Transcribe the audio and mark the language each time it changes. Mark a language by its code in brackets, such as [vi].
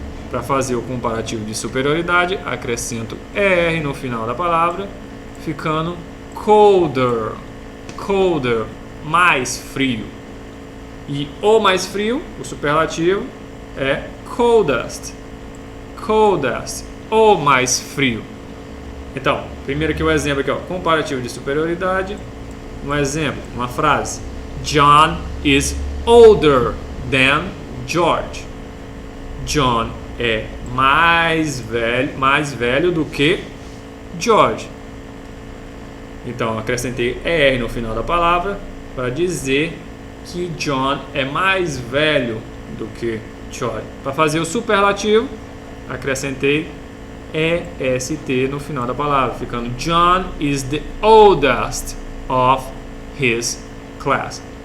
[pt] Para fazer o comparativo de superioridade, acrescento ER no final da palavra, ficando colder, colder, mais frio. E o mais frio, o superlativo, é coldest, coldest. Ou mais frio. Então, primeiro aqui o exemplo aqui, ó, comparativo de superioridade. Um exemplo, uma frase. [en] John is older than George. [pt] John é mais velho do que George. Então, acrescentei ER no final da palavra para dizer que John é mais velho do que George. Para fazer o superlativo, acrescentei EST no final da palavra, ficando [en] John is the oldest of his class.